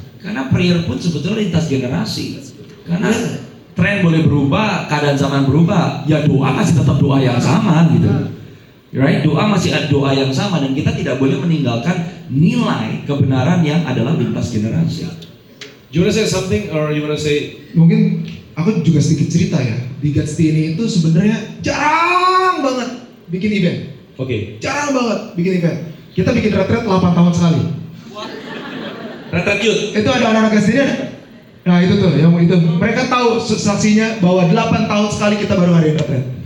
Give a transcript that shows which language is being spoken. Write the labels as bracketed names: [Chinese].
[Indonesian] Karena prayer pun sebetulnya lintas generasi. Karena tren boleh berubah, keadaan zaman berubah, ya doa masih tetap doa yang sama gitu. [English] Right? [Indonesian] Doa masih ada doa yang sama dan kita tidak boleh meninggalkan nilai kebenaran yang adalah lintas generasi. [English] You wanna say something or you wanna say? [Indonesian] Mungkin aku juga sedikit cerita ya. Di Gatsby ini itu sebenarnya jarang banget bikin event. Oke. Jarang banget bikin event. Kita bikin retret 8 tahun sekali. Retret youth. Itu ada anak-anak SD ada. Nah itu tuh, yang itu mereka tahu saksinya bahwa 8 tahun sekali kita baru ngadain retret.